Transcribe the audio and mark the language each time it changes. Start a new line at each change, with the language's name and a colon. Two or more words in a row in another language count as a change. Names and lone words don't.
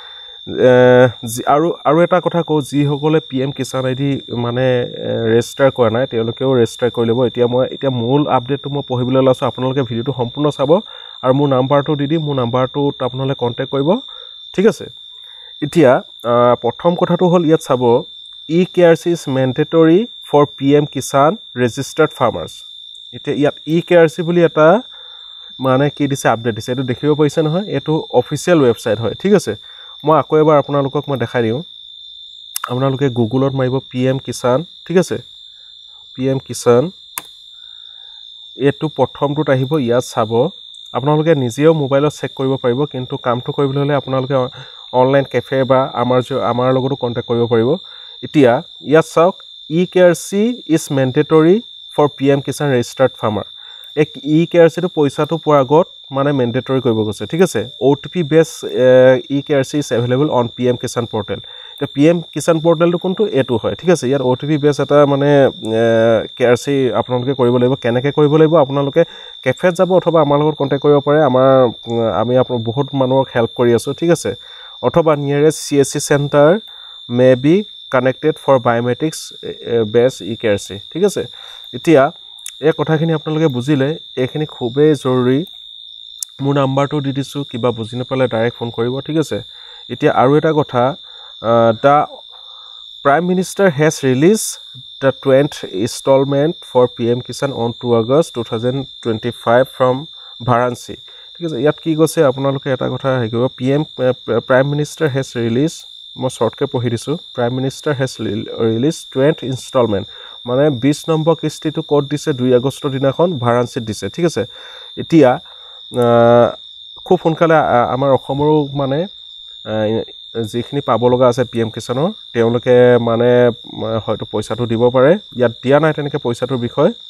Assamese: আৰু এটা কথা কও যি সকলে পিএম কিষান আইডি মানে ৰেজিষ্টাৰ কৰা নাই তেওঁলোকেও ৰেজিষ্টাৰ কৰি লব এতিয়া মূল আপডেটটো মই পঢ়িবলৈ লাছো আপোনালোকে ভিডিওটো সম্পূৰ্ণ চাব আৰু মোৰ নাম্বাৰটো দি দিম মোৰ নাম্বাৰটোত আপোনালোকে কন্টাক্ট কৰিব ঠিক আছে এতিয়া প্ৰথম কথাটো হল ইয়াত চাব
English: eKYC is mandatory for PM Kisan registered farmers
Assamese: এতিয়া ইয়াত eKYC বুলি এটা মানে কি দিছে আপডেট দিছে এটো দেখিব পাইছে নহয় এটো
English: official website
Assamese: হয় ঠিক আছে মই আকৌ এবাৰ আপোনালোকক মই দেখাই দিও আপোনালোকে গুগলত মাৰিব PM Kisan ঠিক আছে PM Kisan এটো প্ৰথমটোত আহিব ইয়াত চাব আপোনালোকে নিজেও মোবাইলত চেক কৰিব পাৰিব কিন্তু কামটো কৰিবলৈ হলে আপোনালোকে
English: online cafe
Assamese: বা আমাৰ লগতো কন্টাক্ট কৰিব পাৰিব এতিয়া ইয়াত চাওক
English: eKYC is mandatory for PM Kisan registered farmer
Assamese: এক eKYC টো পইচাটো পোৱাৰ আগত মানে ম্যান্ডেটৰি কৰিব গৈছে ঠিক আছে
English: OTP based eKYC is available on PM Kisan portal the PM Kisan portal
Assamese: টো কোনটো এটো হয় ঠিক আছে ইয়াৰ
English: OTP based
Assamese: এটা মানে KYC আপোনালোকে কৰিব লাগিব কেনেকৈ কৰিব লাগিব আপোনালোকে কেফে যাব অথবা আমাৰ লগত কন্টাক্ট কৰিব পাৰে আমি আপোনাক বহুত মানুহক হেল্প কৰি আছো ঠিক আছে অথবা
English: nearest CSC center may be connected for biometrics based eKYC
Assamese: ঠিক আছে এতিয়া এই কথাখিনি আপোনালোকে বুজিলে এইখিনি খুবেই জৰুৰী মোৰ নাম্বাৰটো দি দিছো কিবা বুজি নাপালে
English: direct phone
Assamese: কৰিব ঠিক আছে এতিয়া আৰু এটা কথা
English: the Prime Minister has released the 20th installment for PM Kisan on 2 August 2025 from Varanasi
Assamese: ঠিক আছে ইয়াত কি কৈছে আপোনালোকে এটা কথা হেকিব
English: Prime Minister has released
Assamese: মই শৰ্টকে পঢ়ি দিছো
English: Prime Minister has released 20th installment
Assamese: মানে 20 নম্বৰ কিস্তিটো কোড দিছে 2 আগষ্টৰ দিনাখন ভাৰানসিত দিছে ঠিক আছে এতিয়া খুব সোনকালে আমাৰ অসমৰো মানে যিখিনি পাব লগা আছে পিএম কিষানৰ তেওঁলোকে মানে হয়তো পইচাটো দিব পাৰে ইয়াত দিয়া নাই তেনেকে পইচাটোৰ বিষয়